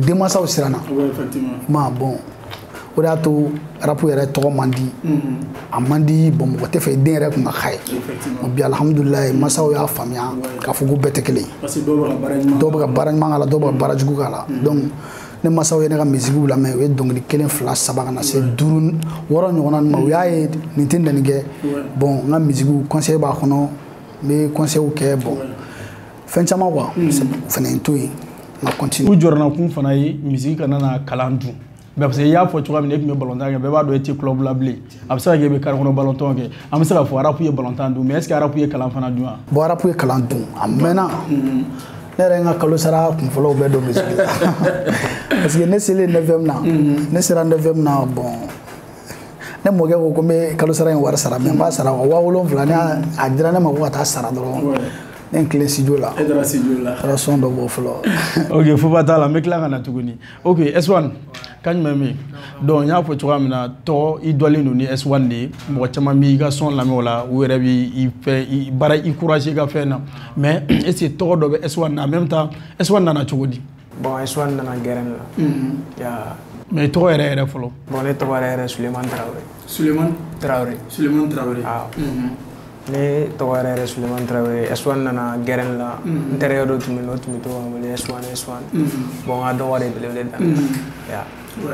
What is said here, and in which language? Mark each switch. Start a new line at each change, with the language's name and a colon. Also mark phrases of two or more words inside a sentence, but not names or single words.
Bambara: denmansaw siranna ma bon o de y'a to rap yɛrɛ tɔgɔ man di a man di bon mɔgɔ tɛ fɛ den yɛrɛ kun ka k'a ye bi alhamdulilayi masaw y'a faamuya k'a fɔ ko bɛɛ tɛ kelen ye dɔw bɛ ka baara ɲuman k'a la dɔw bɛ ka baara jugu k'a la donc ne masaw ye ne ka musique lamɛn u ye dɔnkili 1 2 3 ka na se 5 6 ɲɔgɔnna ma u y'a ye nin tɛ nɛni kɛ bon n ka musique conseil b'a kɔnɔ n bɛ conseil kɛ bon fɛn caman quoi fana n to yen n ka continue. u jɔrɔna kun fana ye musique kana na kalan dun
French: parce que
Bambara: i y'a fɔ cogoya min na e tun bɛ balontan kɛ bɛɛ b'a dɔn e tɛ club la bilen a bɛ se ka kɛ e bɛ carré kɔnɔ balontan kɛ an bɛ se ka fɔ rap ye balontan dun
French: mais est ce que
Bambara: rap ye kalan fana dun wa. bon rap ye kalan dun a mɛnna ne yɛrɛ n ka kalo sara kunfɔlɔw bɛɛ don musique la
French: parce que
Bambara: ne selen 9e na ne sera 9e na bon ne mɔkɛ ko ko n bɛ kalo sara in wari sara mais n b'a sara 7,000 ne a dira ne ma ko ka taa sara dɔrɔn ne tilen studio la e taara studio la taara son dɔ bɔ fɔlɔ ok foba t'a la n bɛ tila ka na tuguni ok S1 kan jumɛn bɛ yen donc n y'a fɔ cogoya min na tɔgɔ i dɔlen don ni S1 de ye mɔgɔ caman b'i ka son lamɛn o la u yɛrɛ b'i fɛ baara i courage i ka fɛn na
French: mais est ce que
Bambara: tɔgɔ dɔ bɛ S1 na
French: en même temps
Bambara: S1 nana cogo di. bon S1 nana gɛrɛn la mais tɔgɔ yɛrɛ yɛrɛ fɔlɔ. bon ne tɔgɔ yɛrɛ Suleman Traoré. Suleman Traoré. ne tɔgɔ yɛrɛ Suleman Traoré S1 nana gɛrɛn la n terikɛ dɔ tun bɛ yen o tun bɛ to ka wele S1 bon n ka dɔgɔ de belebele daminɛ